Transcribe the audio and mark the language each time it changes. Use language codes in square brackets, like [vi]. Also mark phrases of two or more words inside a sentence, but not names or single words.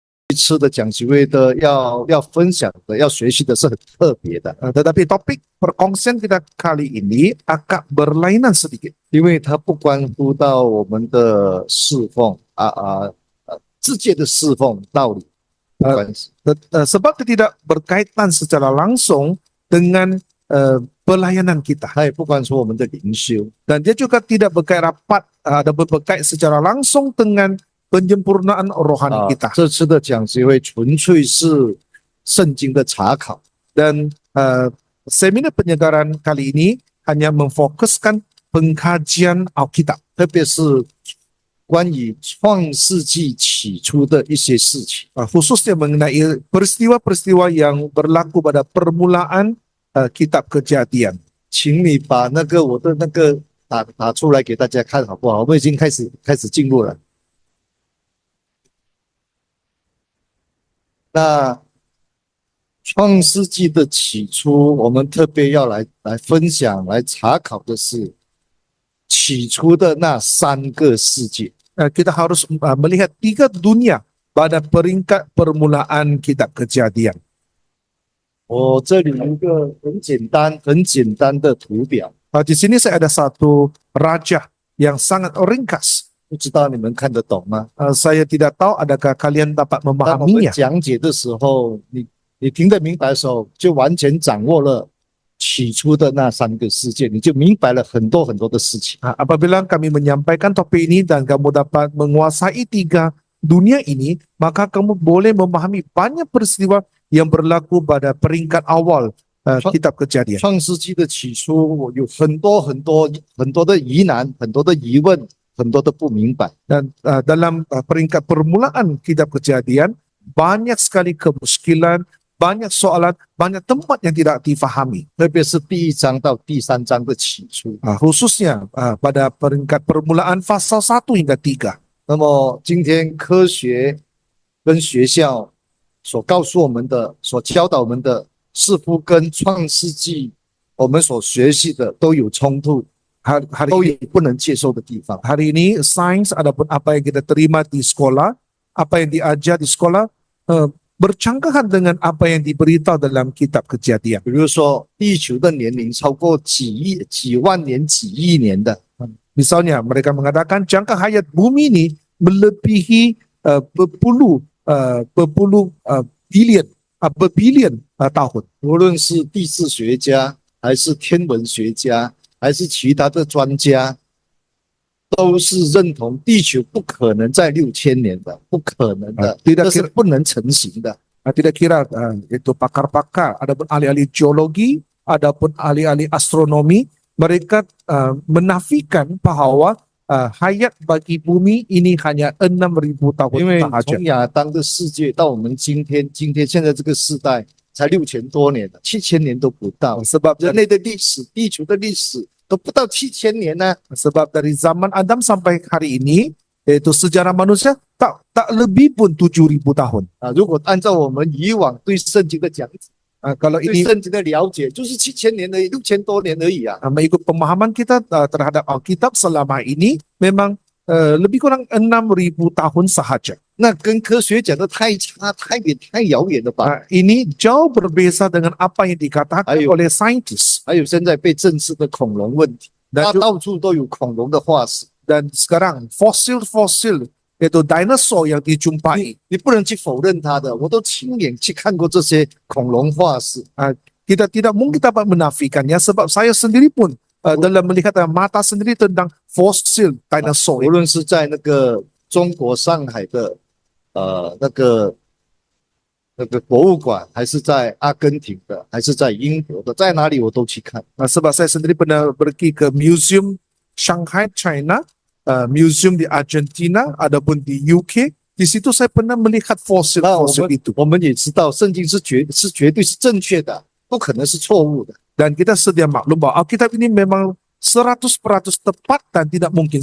[zh] 次的讲习会的要分享的、要学习的是很特别的， [ms] Tetapi topik perkongsian kita kali ini agak berlainan sedikit. [zh] 因为它不关乎到我们的侍奉世界的侍奉道理不关系。 [ms] Sebab dia tidak berkaitan secara langsung dengan pelayanan kita. [zh] 它也不关乎我们的灵修， [ms] Dan dia juga tidak berkait rapat dan berkait secara langsung dengan penyempurnaan rohani kita. [zh] 这次的讲习会纯粹是圣经的查考， [ms] Dan seminar penyegaran kali ini hanya memfokuskan pengkajian Alkitab, [zh] 特别是关于创世纪起初的一些事情。 [ms] khususnya mengenai peristiwa-peristiwa yang berlaku pada permulaan kitab Kejadian. [zh] 请你把我的打出来给大家看好不好？我们已经开始进入了。那创世纪的起初，我们特别要来分享、来查考的是起初的那3个世界。 [ms] Kita harus melihat 3 dunia pada peringkat permulaan kitab Kejadian. [zh] 我这里有一个很简单的图表， [ms] Di sini saya ada satu raja yang sangat ringkas. [zh] 不知道你们看得懂吗？ [ms] Saya tidak tahu adakah kalian dapat [zh] 当我们 [ms] memahaminya. [zh] 讲解的时候，你听得明白的时候，就完全掌握了起初的那3个世界，你就明白了很多的事情。 [ms] Apabila kami menyampaikan topik ini dan kamu dapat menguasai 3 dunia ini, maka kamu boleh memahami banyak peristiwa yang berlaku pada peringkat awal kitab Kejadian. [zh] 创世纪的起初有很多的疑难，很多的疑问，很多的不明白。 [ms] Dan dalam peringkat permulaan kitab Kejadian, banyak sekali kemuskilan, banyak soalan, banyak tempat yang tidak difahami. [zh] 特别是第1章到第3章的起初。 [ms] Khususnya pada peringkat permulaan pasal 1 hingga 3. [zh] 那么今天科学跟学校所告诉我们的、所教导我们的，似乎跟创世纪我们所学习的都有冲突，都有不能接受的地方。 [ms] Hari ini sains adapun apa yang kita terima di sekolah, apa yang diajar di sekolah bercanggahan dengan apa yang diberitahu dalam kitab Kejadian. [zh] 比如说，地球的年龄超过几万年、几亿年的， [ms] Misalnya mereka mengatakan jangka hayat bumi ini melebihi berpuluh bilion tahun. [zh] 无论是地质学家，还是天文学家，还是其他的专家，都是认同地球不可能在6000年的，不可能的，这是不能成型的。 [ms] Tidak kira itu pakar-pakar, adapun ahli-ahli geologi, adapun ahli-ahli astronomi, mereka menafikan bahwa hayat bagi bumi ini hanya 6000 tahun [zh] 因为 [ms] sahaja. [zh] 从亚当的世界到我们今天现在这个世代才6000多年了，7000年都不到。 [ms] Sebab [zh] 人类的历史、地球的历史都不到7000年呢。 [ms] Sebab dari zaman Adam sampai hari ini, yaitu sejarah manusia tak lebih pun 7000 tahun. [zh] 如果按照我们以往对圣经的讲解， [ms] Kalau [zh] 对 [ms] ini [zh] 圣经的了解，就是7000年而已，6000多年而已啊。 [ms] mengikut pemahaman kita terhadap Alkitab selama ini memang lebih kurang 6000 tahun sahaja. [zh] 那跟科学讲的太差、太远、太遥远了吧？ [ms] Ini jauh berbeza dengan apa yang dikatakan oleh saintis. [zh] 还有现在被证实的恐龙问题，它到处都有恐龙的化石， [ms] Dan sekarang fosil-fosil yaitu dinosaur yang dijumpai. [zh] 你不能去否认它的。我都亲眼去看过这些恐龙化石。 [ms] Kita tidak mungkin dapat menafikannya sebab saya sendiri pun dalam melihat mata sendiri tentang fosil dinosaur. [zh] 无论是在那个中国上海的那个博物馆，还是在阿根廷的，还是在英国的，在哪里我都去看。 [ms] Sebab saya sendiri pernah pergi ke museum Shanghai, China, museum di Argentina, adapun di UK. Di situ saya pernah melihat [zh] 那 [ms] fosil-fosil itu. [zh] 我们也知道，圣经是绝对是正确的，不可能是错误的。 [ms] Dan kita sedia maklum bahwa Alkitab ini memang 100% tepat dan tidak mungkin